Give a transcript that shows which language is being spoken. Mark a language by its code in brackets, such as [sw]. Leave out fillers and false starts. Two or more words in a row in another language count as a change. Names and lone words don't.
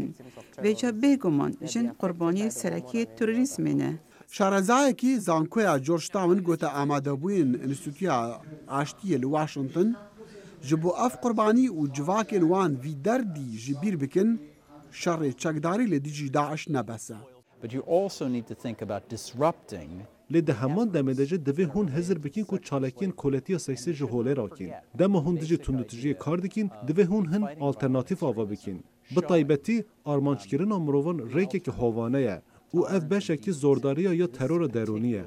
[ku] Vêca bêguman jin qurbaniyê serekiyê terorîzmê ne. Şarezayekî zankoya Georgetown gote amadebûyên Înstîtuya Aştiyê li Washington ji bo ev qurbanî û civakên wan vî derdî ji bîr bikin şerê çekdarî li dijî Daesh nebese. [en] But you also need to think about disrupting. [ku] Lê di heman demê de jî divê hûn hezir bikin ku çalakiyên koletiya seksî ji holê rakin. Dema hûn dijî tundûtijiyê kar dikin, divê hûn hin alternatîv ava bikin. Bi taybetî armançkirina mirovan rêkekî hovane ye û ev beşekî zordariya ya terora derûnî ye.